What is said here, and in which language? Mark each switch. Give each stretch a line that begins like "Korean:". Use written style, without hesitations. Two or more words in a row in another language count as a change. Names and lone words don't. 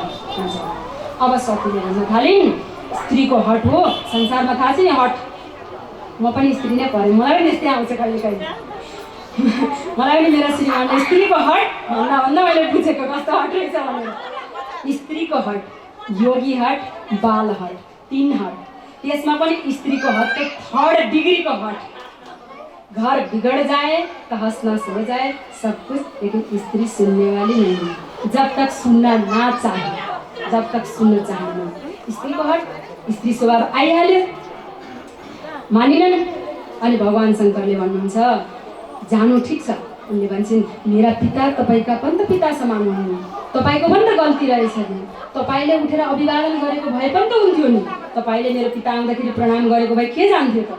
Nepali: अब सतीले भन्न थालिन्, स्त्रीको हट हो संसारमा, थाहा छ नि हट, म पनि स्त्री नै परेँ, मलाई पनि यस्तै आउँछ कहिले कहिले। मलाई पनि मेरो श्रीमानले स्त्रीको हट भन्दा मैले बुझेको कस्तो हट रहेछ भनेर। स्त्रीको हट, योगी हट, बाल हट, 3 हट, त्यसमा पनि स्त्रीको हट तो 3rd डिग्रीको हट।
Hindi: घर बिगड़ जाए तो हंस नस हो जाए सब कुछ, लेकिन स्त्री सुनने वाली नहीं है। जब तक सुनना ना चाहे,
Nepali: जब तक सुन्न चाहन्न, स्त्रीको हट, स्त्री स्वभाव आइहाल्यो, मानिनन्। अनि भगवान शङ्करले भन्नुहुन्छ, जानु ठिक छ। उनले भन्छन्, मेरा पिता तपाईँका पनि त पिता समान हुनु, तपाईँको पनि त गल्ती रहेछ नि, तपाईँले उठेर अभिवादन गरेको भए पनि त हुन्थ्यो नि, तपाईँले मेरो पिता आउँदाखेरि प्रणाम गरेको भए के जान्थ्यो त?